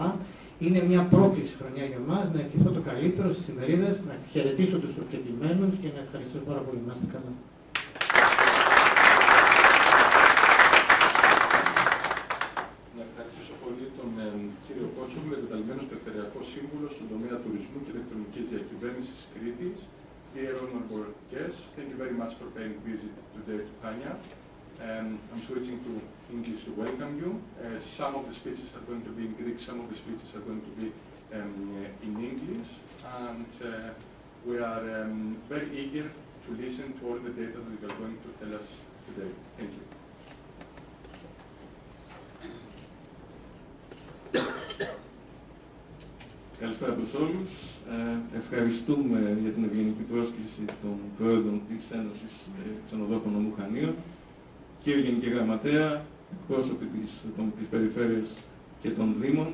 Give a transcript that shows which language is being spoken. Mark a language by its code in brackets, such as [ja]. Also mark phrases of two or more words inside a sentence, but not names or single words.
[el] Είναι μια πρόκληση χρονιά για μας, να ευχηθώ το καλύτερο στις ημερίδες, να χαιρετήσω τους προκεκλημένους και να ευχαριστήσω πάρα πολύ. Να είστε καλά. Να ευχαριστήσω πολύ τον κύριο Κότσογλου, εντεταλμένος περιφερειακός σύμβουλος στον τομέα τουρισμού και ηλεκτρονικής διακυβέρνησης Κρήτης. [en] Dear honorable guests, thank you very much for paying visit today to Chania. I'm switching to English to welcome you. Some of the speeches are going to be in Greek, some of the speeches are going to be in English, and we are very eager to listen to all the data that you are going to tell us today. Thank you. [el] Καλησπέρα από όλους. Ευχαριστούμε για την ευγενική πρόσκληση των Προέδρων της Ένωσης Ξενοδόχων Νομού Χανίων, κύριε Γενική Γραμματέα, εκπρόσωποι της Περιφέρειας και των Δήμων.